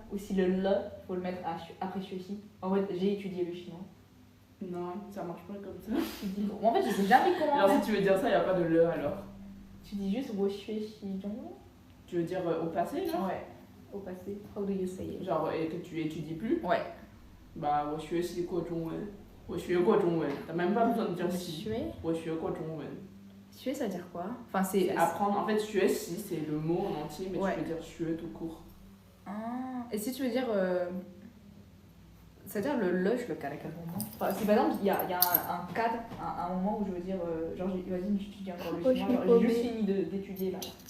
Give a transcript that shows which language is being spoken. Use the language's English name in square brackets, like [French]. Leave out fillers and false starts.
[French] Ou si le le, faut le mettre après xue xi. En fait, j'ai étudié le chinois. Non, ça marche pas comme ça. Tu dis. En fait, je sais jamais comment. Alors si tu veux dire ça, il n'y a pas de le alors. Tu dis juste [Chinese] wo xue xi zhongwen. [French] Tu veux dire au passé, genre? Ouais. Au passé. [English] How do you say it? [French] Genre, et que tu étudies plus? Ouais. [Chinese] Bah, 我学习过中文，我学过中文。 [French] T'as même pas besoin de dire si. Xue. [Chinese] 我学过中文。 [French] Xue, ça veut dire quoi? Enfin, c'est. C'est apprendre. En fait, 学习 c'est le mot en entier, mais Ouais. tu peux dire 学 tout court. Ah. Et si tu veux dire C'est-à-dire le lush, le cas à quel moment enfin, si par exemple il y a un cadre, un moment où je veux dire, genre vas-y, j'étudie encore le chinois, genre, j'ai juste fini d'étudier là.